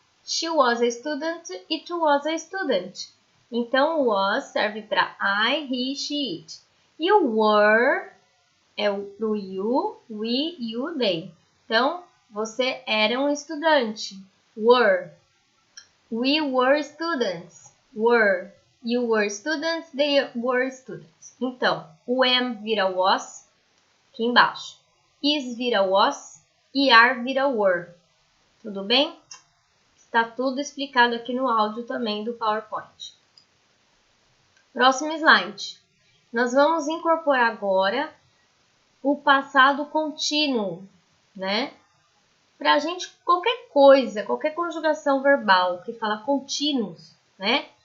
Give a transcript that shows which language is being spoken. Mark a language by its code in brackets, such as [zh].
[en] She was a student, it was a student. [pt] Então, o was serve para I, he, she, it. E o were é pro you, we, you, they. Então, você era um estudante. [en] Were. We were students. Were. You were students, they were students. [pt] Então, o am vira was, aqui embaixo. Is vira was e are vira were. Tudo bem? Está tudo explicado aqui no áudio também do PowerPoint. Próximo slide. Nós vamos incorporar agora o passado contínuo, né? Para a gente, qualquer coisa, qualquer conjugação verbal que fala contínuos, né?